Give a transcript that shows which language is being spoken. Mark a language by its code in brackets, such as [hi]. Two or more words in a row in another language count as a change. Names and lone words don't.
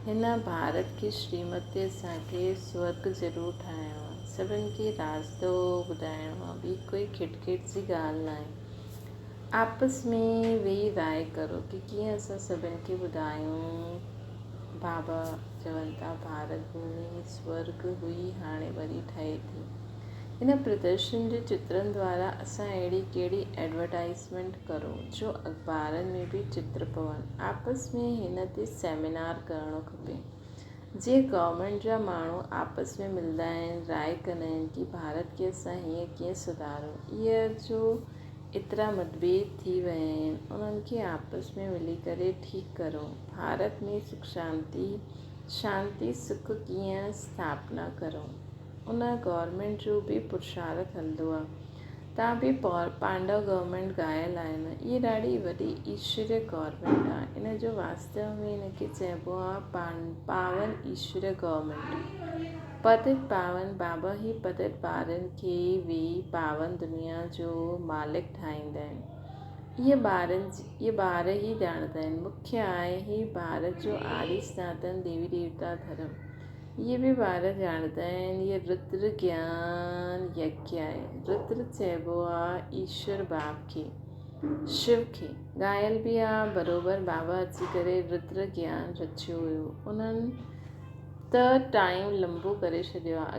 [sd] हिन भारत खे श्रीमत ते असांखे स्वर्ग ज़रूरु ठाहिणो आहे। सभिनि खे रास्तो ॿुधाइणो आहे। ॿी कोई खिटखिट जी ॻाल्हि न आहे। आपस में वेही राय करो कि कीअं असां सभिनि खे ॿुधायूं। बाबा चवनि था भारत भूमि स्वर्ग हुई, हाणे वरी ठहे थी। हिन प्रदर्शन जे चित्रनि द्वारा असां अहिड़ी कहिड़ी एडवर्टाइज़मेंट करो जो अख़बारनि में बि चित्र पवनि। आपस में हिन ते सेमिनार करणो खपे। जीअं गवर्नमेंट जा माण्हू आपस में मिलंदा आहिनि, राय कंदा आहिनि कि भारत खे असां हीअं कीअं सुधारूं। इहा जो एतिरा मतभेद थी विया आहिनि, उन्हनि खे आपस में मिली करे ठीकु करो। भारत में सुख शांति सुख कीअं स्थापना करो, उन गवर्नमेंट जो बि पुरुषार्थ हलंदो आहे। तव्हां बि पांडव गवर्नमेंट ॻायल आहे न, इहा ॾाढी वॾी ईश्वरीय गवर्नमेंट आहे। इन जो वास्तव में इनखे चइबो आहे पावन ईश्वरीय गवर्नमेंट। पतित पावन बाबा ई पतित ॿारनि खे वेही पावन दुनिया जो मालिक ठाहींदा आहिनि। इहे ॿार ई ॼाणंदा आहिनि। मुख्य आहे ही भारत जो आदि सनातन देवी देवता धर्म। इहे बि ॿार ॼाणंदा आहिनि। इहे रुद्र ज्ञान यज्ञ आहे। रुद्र चइबो आहे ईश्वर बाप खे, शिव खे। ॻायल बि आहे बराबरि। बाबा अची करे रुद्र ज्ञान रचियो हुयो। उन्हनि त टाइम लंबो करे छॾियो आहे।